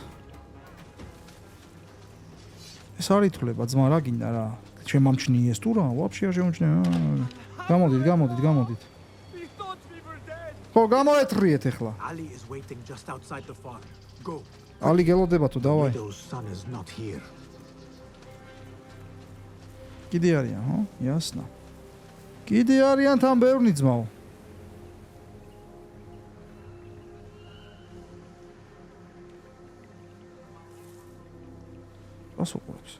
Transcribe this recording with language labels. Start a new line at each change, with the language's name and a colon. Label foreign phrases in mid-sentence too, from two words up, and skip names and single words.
Georgian: ეს არ ითვლება ძმა რა გინდა რა. შემამჩნიეს თუ რა? ვაფშე არ შემამჩნია. გამოდით. ხო, გამოეთრიეთ ეხლა.
English: Ali is waiting just outside the farm. Go.
Georgian: ალი გელოდება თუ დავაი.
English: Widow's son is not here.
Georgian: კიდე არიან, ხო? იასნა. კიდე არიან თან ბევრნი ძმაო. რას უყურებს?